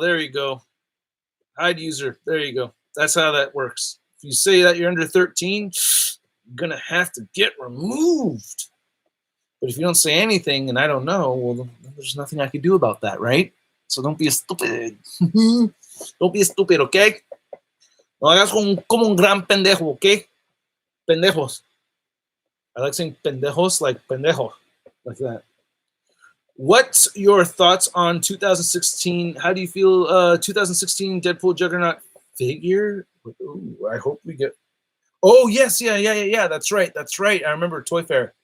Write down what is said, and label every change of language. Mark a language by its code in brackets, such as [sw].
[en] There you go. Hide user. There you go. That's how that works. If you say that you're under 13, you're gonna have to get removed. But if you don't say anything and I don't know, well, there's nothing I can do about that, right? So don't be stupid. Don't be stupid, okay? [es] No hagas como un gran pendejo, okay? Pendejos. [en] I like saying pendejos, like pendejo, like that. What's your thoughts on 2016? How do you feel 2016 Deadpool Juggernaut figure? Ooh, I hope we get. Oh yes, yeah. That's right. I remember Toy Fair.